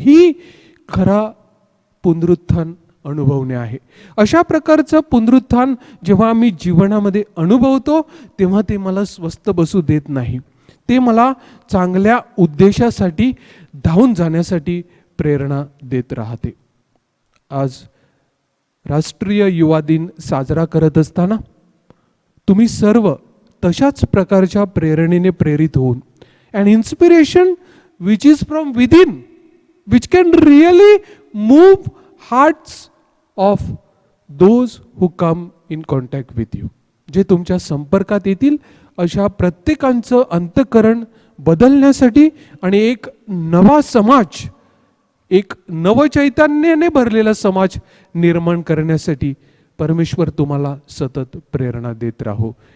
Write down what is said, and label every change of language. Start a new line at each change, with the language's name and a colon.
Marathi: ही खरा पुनरुत्थान अनुभवणे आहे. अशा प्रकारचं पुनरुत्थान जेव्हा आम्ही जीवनामध्ये अनुभवतो तेव्हा ते मला स्वस्थ बसू देत नाही. ते मला चांगल्या उद्देशासाठी धावून जाण्यासाठी प्रेरणा देत राहते. आज राष्ट्रीय युवा दिन साजरा करत असताना तुम्ही सर्व तशाच प्रकारच्या प्रेरणेने प्रेरित होऊन
English: an inspiration which is from within, which can really move hearts of those who come in contact with you.
Marathi: जे तुमच्या संपर्कात येतील अशा प्रत्येकांचं अंतःकरण बदलण्यासाठी आणि एक नवा समाज, एक नवचैतन्याने भरलेला समाज निर्माण करण्यासाठी परमेश्वर तुम्हाला सतत प्रेरणा देत राहो.